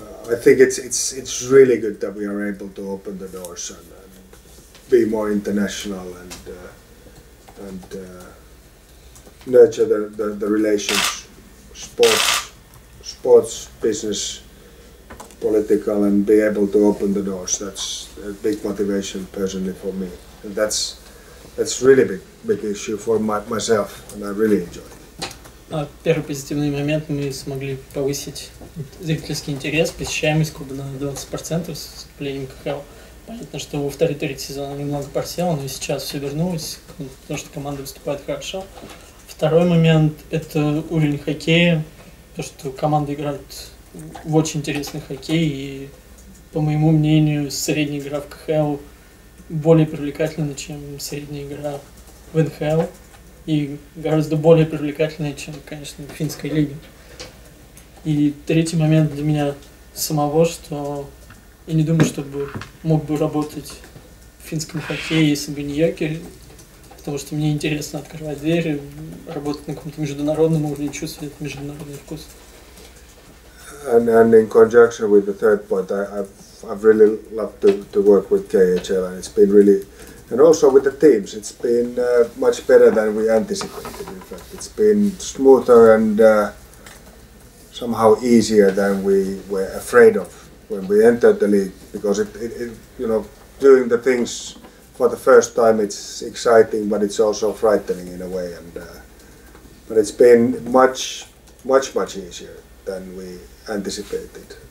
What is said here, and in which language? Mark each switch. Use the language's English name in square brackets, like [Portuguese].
[English] I think it's really good that we are able to open the doors and be more international and nurture the relations, sports, business, political, and be able to open the doors. That's a big motivation personally for me, and that's really big issue for myself, and I really enjoy it. [Russian] Первый позитивный момент, мы смогли повысить зрительский интерес, посещаемость клуба на 20% с вступлением КХЛ. Понятно, что во второй третий сезон немного просело, но сейчас все вернулось, потому что команда выступает хорошо. Второй момент – это уровень хоккея, то, что команда играет в очень интересный хоккей, и, по моему мнению, средняя игра в КХЛ более привлекательна, чем средняя игра в НХЛ, и гораздо более привлекательная, чем, конечно, в финской лиге. И третий момент для меня самого, что я не думаю, что мог бы работать в финском хоккее, если бы не Йокерит, потому что мне интересно открывать двери, работать на каком-то международном уровне, чувствовать международный вкус. [English] And in conjunction with the third point, I've really loved to work with KHL, and it's been really, and also with the teams, it's been much better than we anticipated. In fact, it's been smoother and somehow easier than we were afraid of when we entered the league, because it doing the things for the first time, it's exciting, but it's also frightening in a way, and but it's been much easier than we anticipated.